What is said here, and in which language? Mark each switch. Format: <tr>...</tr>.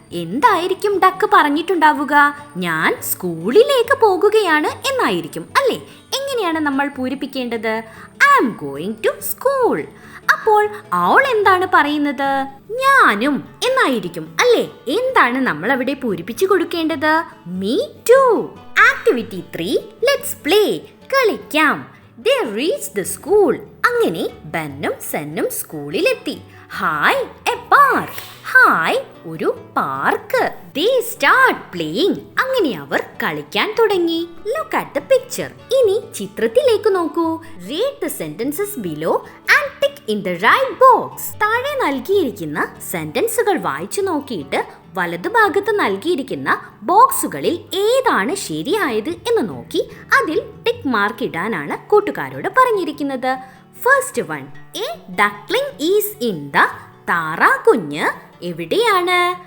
<ml>എന്തായിരിക്കും ഡക്ക് പറഞ്ഞിട്ടുണ്ടാവുക? ഞാൻ സ്കൂളിലേക്ക് പോകുകയാണ് എന്നായിരിക്കും അല്ലേ? എങ്ങനെയാണ് നമ്മൾ പൂരിപ്പിക്കേണ്ടത്?</ml> <en>I am going to school.</en> <ml>അപ്പോൾ അവൾ എന്താണ് പറയുന്നത്? ഞാനും എന്നായിരിക്കും അല്ലേ? എന്താണ് നമ്മൾ അവിടെ പൂരിപ്പിച്ചു കൊടുക്കേണ്ടത്?</ml> <en>Me too. Activity 3, let's play.</en> <ml>കളിക്കാം.</ml> <en>They reached the school.</en> <ml>അങ്ങനെ ബെന്നും സെന്നും സ്കൂളിലെത്തി.</ml> <en>Hi, a park.</en> <ml>ഹായ്, ഒരു പാർക്ക്.</ml> <en>They start playing.</en> <ml>അങ്ങനെ അവർ കളിക്കാൻ തുടങ്ങി.</ml> <en>Look at the picture.</en> <ml>ഇനി ചിത്രത്തിലേക്ക് നോക്കൂ.</ml> <en>Read the sentences below and tick in the right box.</en> <ml>താഴെ നൽകിയിരിക്കുന്ന സെന്റൻസുകൾ വായിച്ചു നോക്കിയിട്ട് വലതുഭാഗത്ത് നൽകിയിരിക്കുന്ന ബോക്സുകളിൽ ഏതാണ് ശരിയായത് എന്ന് നോക്കി അതിൽ ടിക്ക് മാർക്ക് ഇടാനാണ് കൂട്ടുകാരോട് പറഞ്ഞിരിക്കുന്നത്.</ml> <en>First one, a duckling is in the.</en> <ml>താറാകുഞ്ഞ് എവിടെയാണ്?</ml>